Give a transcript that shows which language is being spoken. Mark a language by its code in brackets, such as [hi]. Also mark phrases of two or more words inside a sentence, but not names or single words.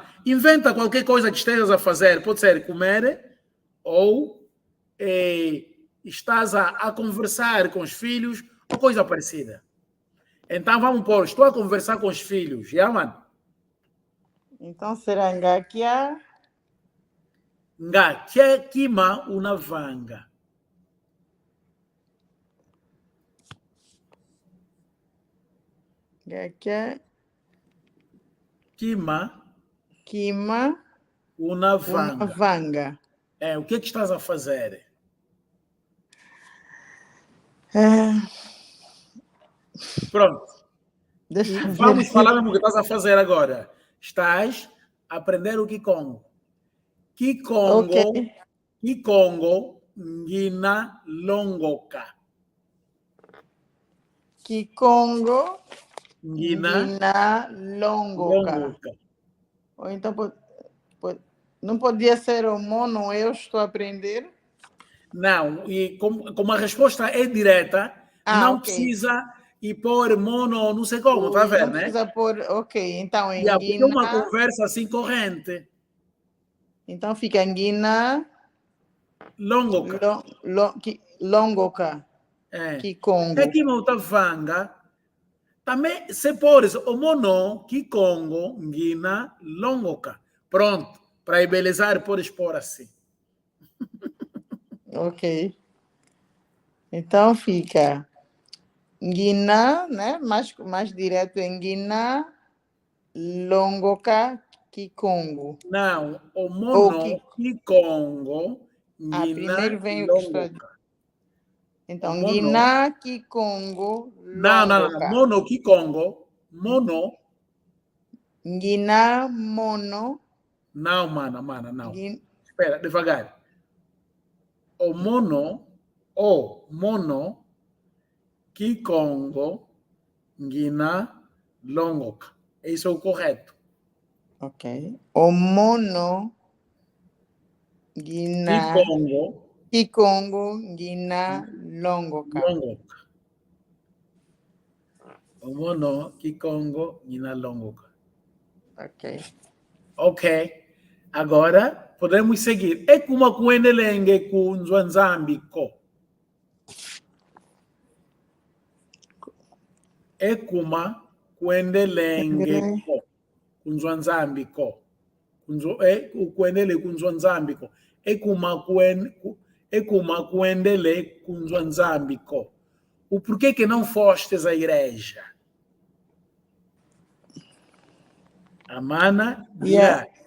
[pt] Inventa qualquer coisa que estejas a fazer. Pode ser comer ou estás a conversar com os filhos ou coisa parecida. Então vamos pôr, estou a conversar com os filhos. Já, mano? Então será Ngakia? [kg] Ngakia kima una vanga. Ngakia Kima una vanga. vanga. [pt] O que estás a fazer? Pronto. Vamos falar no que estás a fazer agora. Estás a aprender o Kikongo. [kg] Kikongo ngina longoka. Kikongo ngina longoka. [pt] Ou então não podia ser o mono, eu estou a aprender? Não, e como a resposta é direta, não precisa ir pôr mono, não sei como, tá vendo, né? Não precisa pôr, ok. Então, porque é uma conversa assim corrente. Então fica Nguina [kg] longoka. Longoka. Kikongo. [pt] Aqui não tá vanga. Também se pôres o [kg] mono, Kikongo, Nguina, longoka. [pt] Pronto. Para embelezar, podes pôr assim. Ok. Então fica Nguina, né? Mais direto em [kg] Nguina, Longoka, Kikongo. [pt] Não, o [kg] mono, Kikongo, Nguina, [pt] primeiro vem [kg] longoka. [pt] o que está... Então, [kg] Nguina, Kikongo, Longoka. Não. Mono, Kikongo, mono. Nguina, mono. [pt] Não, mana, não. Espera, devagar. [kg] O mono, Kikongo, Nguina, longoka. [pt] Esse é o correto. Ok. [kg] O mono, Nguina, Kikongo, Nguina, longoka. O mono, Kikongo, Nguina, longoka. [pt] Ok. Agora, podemos seguir. É como [kg] kuendelenge ku Nzwanzambiko. [pt] É como [kg] kuendelenge ku Nzwanzambiko. Kuendele ku Nzwanzambiko. [pt] É como [kg] kuendele ku Nzwanzambiko. [pt] O porquê que não fostes à igreja? A mana dirá.